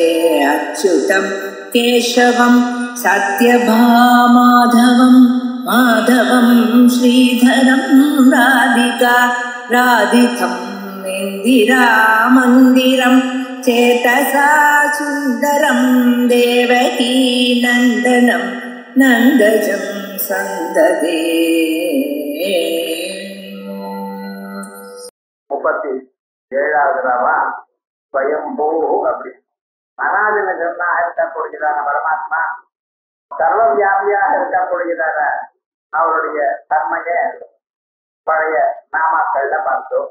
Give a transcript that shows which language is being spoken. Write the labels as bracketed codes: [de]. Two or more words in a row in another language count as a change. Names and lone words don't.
[sa] अच्युतं केशवं सत्यभामाधवं माधवं श्रीधरं राधिका राधितं इन्दिरामन्दिरं चेतसा सुन्दरं देवकी नन्दनं नन्दजं सन्ददे। [ta] 37வது ராமா ஸ்வயம்பூ. அப்படி அனாதின ஜன்னாக இருக்கக்கூடியதான பரமாத்மா, சர்வ வியாபியாக இருக்கக்கூடியதான அவருடைய தன்மைய பழைய நாமாக்கள்ல பார்த்தோம்.